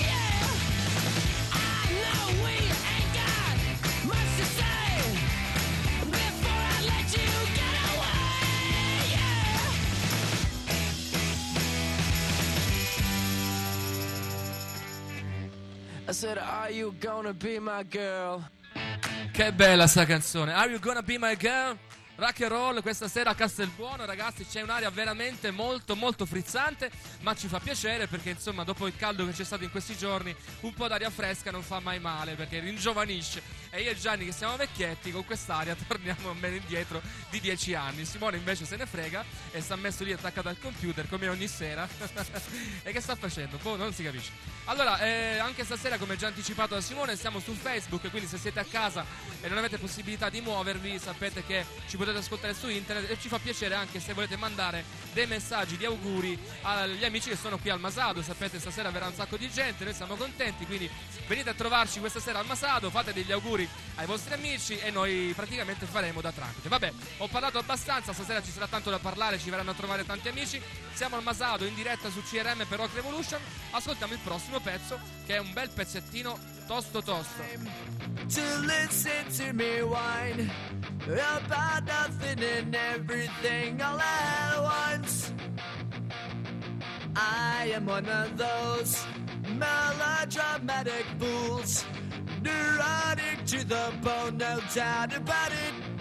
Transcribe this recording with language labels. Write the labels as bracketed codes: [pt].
[en] Yeah, I know we ain't got much to say before I let you get away. Yeah, I said, are you gonna be my girl? [it] Che bella sta canzone, Are You Gonna Be My Girl? Rock and roll questa sera a Castelbuono, ragazzi, c'è un'aria veramente molto molto frizzante, ma ci fa piacere perché, insomma, dopo il caldo che c'è stato in questi giorni, un po' d'aria fresca non fa mai male, perché ringiovanisce. E io e Gianni, che siamo vecchietti, con quest'aria torniamo a meno indietro di 10 anni. Simone invece se ne frega e sta messo lì attaccato al computer come ogni sera. E che sta facendo? Boh, non si capisce. Allora, anche stasera, come già anticipato da Simone, siamo su Facebook, quindi se siete a casa e non avete possibilità di muovervi, sapete che ci potete ascoltare su internet, e ci fa piacere anche se volete mandare dei messaggi di auguri agli amici che sono qui al Masado. Sapete, stasera verrà un sacco di gente, noi siamo contenti, quindi venite a trovarci questa sera al Masado, fate degli auguri ai vostri amici e noi praticamente faremo da tramite. Vabbè, ho parlato abbastanza, stasera ci sarà tanto da parlare, ci verranno a trovare tanti amici. Siamo al Masado in diretta su CRM per Rock Revolution, ascoltiamo il prossimo pezzo, che è un bel pezzettino tosto tosto. [en] To listen to me whine about nothing and everything all at once. I am one of those melodramatic fools neurotic to the bone, no doubt about it.